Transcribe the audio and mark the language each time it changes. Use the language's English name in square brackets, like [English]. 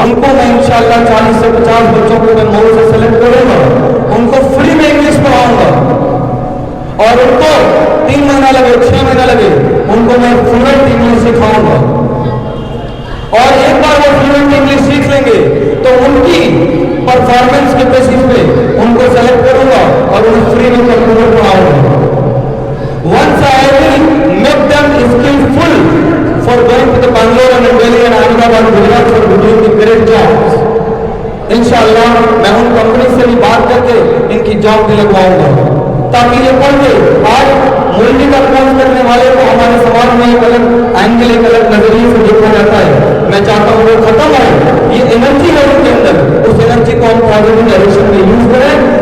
[Urdu] ان کو میں انشاءاللہ 40 سے 50 بچوں کو میں مول سے سلیکٹ کروں گا, ان کو فری میں انگلش پڑھاؤں گا, اور ان کو 3 مہینہ لگے 6 مہینہ لگے ان کو میں فلوئنٹ انگلش سکھاؤں گا. اور ایک بار وہ فلوئنٹ انگلش سیکھ لیں گے تو ان کی پرفارمنس کے بیسس پہ ان کو سلیکٹ کروں گا اور انہیں فری میں computer پڑھاؤں God. [English] Once I will make them skillful for going to the Bangalore and Delhi and Ahmedabad and Gujarat for doing the great jobs. [Urdu] انشاءاللہ میں ان کمپنی سے بھی بات کر کے ان کی جاب بھی لگواؤں گا تاکہ یہ پڑھ کے آج ملکی کا کورس کرنے والے کو ہمارے سماج میں ایک الگ اینگل, ایک الگ نظریے سے دیکھا جاتا ہے. میں چاہتا ہوں وہ ختم ہو, یہ انرجی ہے ان کے اندر, اس انرجی کو ہم پازیٹیو ڈائریکشن میں یوز کریں.